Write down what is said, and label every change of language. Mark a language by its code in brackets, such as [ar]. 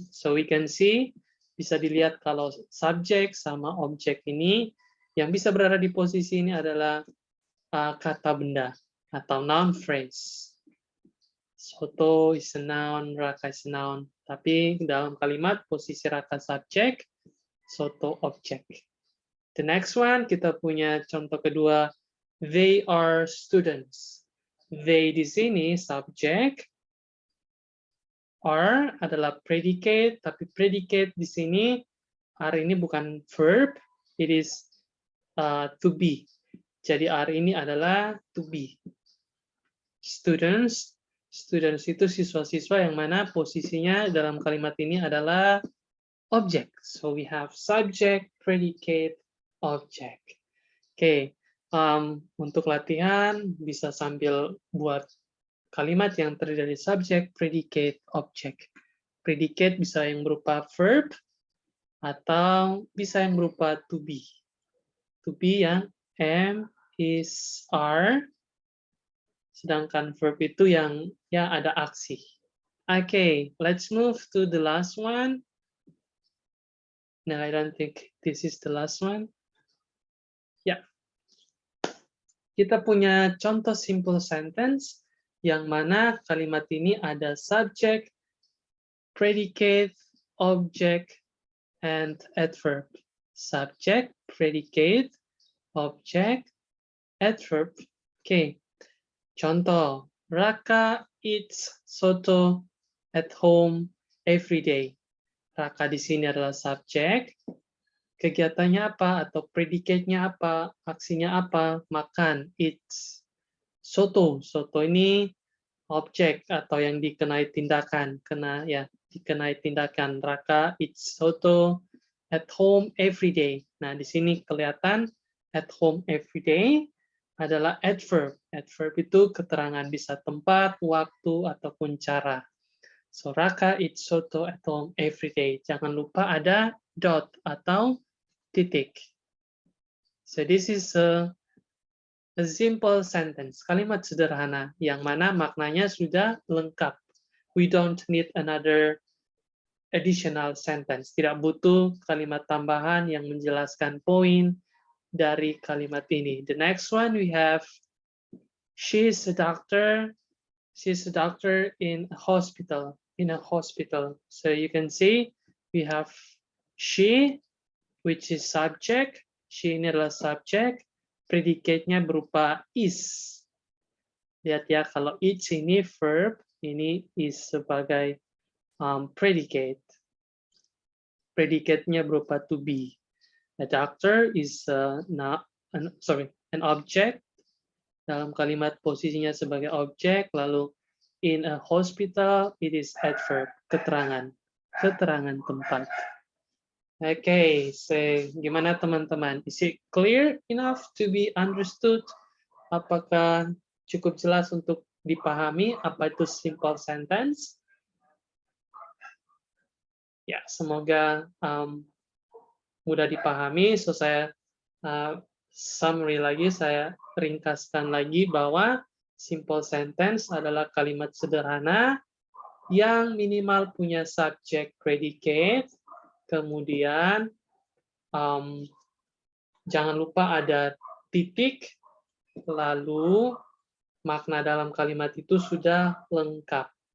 [en] So we can see, [id] bisa dilihat kalau subject sama object ini yang bisa berada di posisi ini adalah kata benda atau noun phrase. [en] Soto is a noun, Raka is a noun. [id] Tapi dalam kalimat posisi Raka subject, soto object. [en] The next one, [id] kita punya contoh kedua, [en] they are students. [id] They di sini subject, are adalah predicate, tapi predicate di sini, are ini bukan verb, [en] it is to be. [id] Jadi are ini adalah to be. Students itu siswa-siswa yang mana posisinya dalam kalimat ini adalah object. [en] So we have subject, predicate, object. [id] Oke, untuk latihan bisa sambil buat kalimat yang terdiri dari subject, predicate, object. Predicate bisa yang berupa verb atau bisa yang berupa to be. To be yang am, is, are. Sedangkan verb itu yang ya ada aksi. [en] Okay, let's move to the last one. No, I don't think this is the last one. Ya. [id] Kita punya contoh simple sentence yang mana kalimat ini ada subject, [en] predicate, object, and adverb. Subject, predicate, object, adverb. [id] Oke, contoh, [en] Raka eats soto at home every day. [id] Raka di sini adalah subjek, kegiatannya apa atau predicate-nya apa, aksinya apa, makan, eats. Soto, soto ini objek atau yang dikenai tindakan, dikenai tindakan. [en] Raka eats soto at home every day. [id] Nah, di sini kelihatan at home every day adalah adverb. Adverb itu keterangan bisa tempat, waktu, ataupun cara. [en] So, Raka eats soto at home every day. [id] Jangan lupa ada dot atau titik. [en] So, this is a simple sentence, [id] kalimat sederhana, yang mana maknanya sudah lengkap. [en] We don't need another additional sentence. [id] Tidak butuh kalimat tambahan yang menjelaskan poin dari kalimat ini. [en] The next one we have, she's a doctor. She's a doctor in a hospital. In a hospital. So you can see we have she, which is subject. [id] She ini adalah subject. Predicate-nya berupa is. Lihat ya, kalau it's ini verb, ini is sebagai predicate. Predicate-nya berupa to be. [en] A doctor is an object. [id] Dalam kalimat posisinya sebagai objek, lalu in a hospital, [en] it is adverb, [id] keterangan tempat. Okay, so gimana teman-teman? [en] Is it clear enough to be understood? [id] Apakah cukup jelas untuk dipahami apa itu simple sentence? Ya, semoga mudah dipahami. So saya summary lagi, saya ringkaskan lagi bahwa simple sentence adalah kalimat sederhana yang minimal punya subject predicate, kemudian jangan lupa ada titik, lalu makna dalam kalimat itu sudah lengkap.